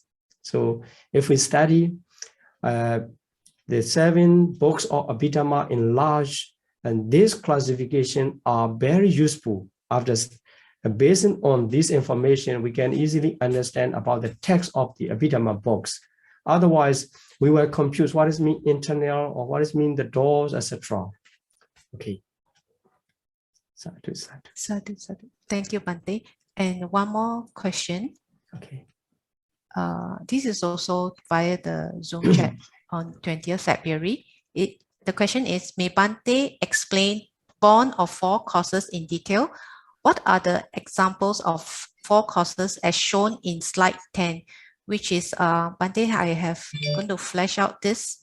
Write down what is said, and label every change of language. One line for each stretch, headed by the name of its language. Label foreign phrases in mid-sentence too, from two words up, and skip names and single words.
English: So if we study the 7 books of Abhidhamma in large, and this classification are very useful. Based on this information, we can easily understand about the text of the Abhidhamma books. Otherwise, we were confused. What does mean internal, or what does mean the doors, etc.
Pali: Okay. Sadhu, sadhu. Sadhu, sadhu.
English: Thank you, Bante. And one more question. Okay. This is also via the Zoom chat on 20th February. The question is, may Bhante explain born of four causes in detail? What are the examples of four causes as shown in slide 10, which is, Bhante, I have going to flesh out this.